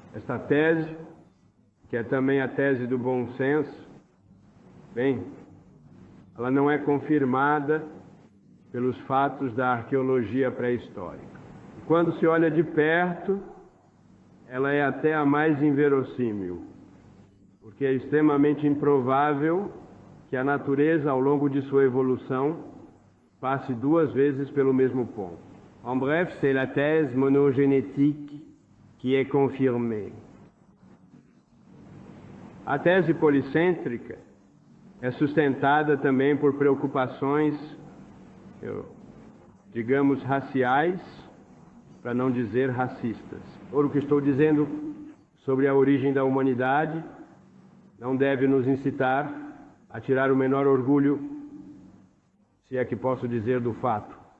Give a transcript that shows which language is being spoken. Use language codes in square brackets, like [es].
[pt] Esta tese, que é também a tese do bom senso, bem, ela não é confirmada pelos fatos da arqueologia pré-histórica. Quando se olha de perto, ela é até a mais inverossímil, porque é extremamente improvável que a natureza, ao longo de sua evolução, passe duas vezes pelo mesmo ponto. [fr] En bref, c'est la thèse monogénétique qui est confirmée. [pt] A tese policêntrica é sustentada também por preocupações, digamos, raciais, para não dizer racistas. O que estou dizendo sobre a origem da humanidade não deve nos incitar a tirar o menor orgulho, se é que posso dizer, do fato.